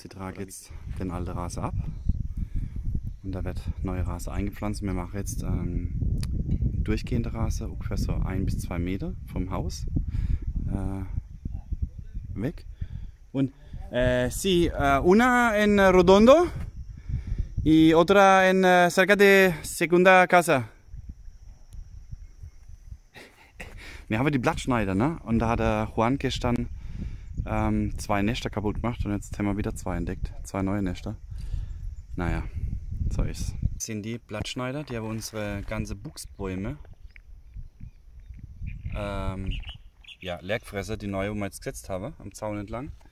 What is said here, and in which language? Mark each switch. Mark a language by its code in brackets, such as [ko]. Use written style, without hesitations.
[de] Sie tragen jetzt den alten Rasen ab. Und da wird neue Rasen eingepflanzt. Wir machen jetzt durchgehende Rasen, ungefähr so 1 bis 2 Meter vom Haus weg. Und [es] sí, una en Redondo. Y otra en cerca de segunda casa. [de] Wir haben die Blattschneider, ne? Und da hat der Juan gestern 2 Nester kaputt gemacht und jetzt haben wir wieder 2 entdeckt. 2 neue Nester. Naja, so ist's. Das sind die Blattschneider, die haben unsere ganze Buchsbäume ja, Leergefresser, die neue, wo wir jetzt gesetzt haben, am Zaun entlang.